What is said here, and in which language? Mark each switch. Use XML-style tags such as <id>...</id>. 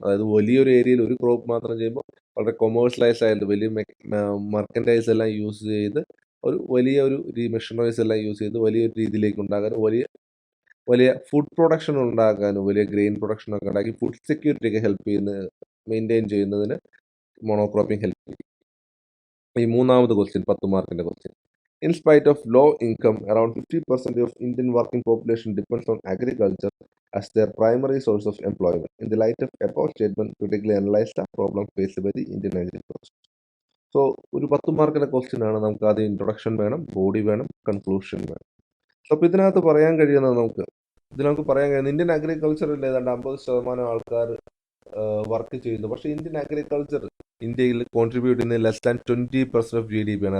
<ml>അതായത് വലിയൊരു ഏരിയയിൽ ഒരു ക്രോപ്പ് മാത്രം ചെയ്യുമ്പോൾ വളരെ കൊമേഴ്സ്യലൈസ്ഡ് ആയിട്ട് വലിയ മർക്കൻഡൈസ് എല്ലാം യൂസ് ചെയ്ത് വലിയ മെഷീനറീസ് എല്ലാം യൂസ് ചെയ്ത് വലിയൊരു രീതിയിലേക്ക് ഉണ്ടാകാനും വലിയ ഫുഡ് പ്രൊഡക്ഷൻ ഉണ്ടാക്കാനും വലിയ ഗ്രെയിൻ പ്രൊഡക്ഷൻ ഒക്കെ ഉണ്ടാക്കി ഫുഡ് സെക്യൂരിറ്റി ഒക്കെ മെയിൻറ്റെയിൻ ചെയ്യുന്നതിന് മോണോക്രോപ്പിംഗ് ഹെൽപ്പ് ചെയ്യും. ഈ മൂന്നാമത് ക്വസ്റ്റ്യൻ 10 മാർക്കിൻ്റെ question.</ml> <en>In spite of low income, around 50% of Indian working population depends on agriculture as their primary source of employment. In the light of above statement, critically analyze the problem faced by the Indian agriculture.</en> <ml>So, ഒരു 10 മാർക്കിൻ്റെ question ആണ്. നമുക്ക് ആദ്യം introduction വേണം, body വേണം, conclusion വേണം. So അപ്പോൾ ഇതിനകത്ത് പറയാൻ കഴിയുന്നത് ഇന്ത്യൻ അഗ്രികൾച്ചറിൽ ഏതാണ്ട് 50% ആൾക്കാർ വർക്ക് ചെയ്യുന്നു. പക്ഷേ ഇന്ത്യൻ അഗ്രികൾച്ചർ ഇന്ത്യയിൽ കോൺട്രിബ്യൂട്ട് ചെയ്യുന്ന</ml> <en>less than 20% of GDP</en> <ml>ആണ്.</ml>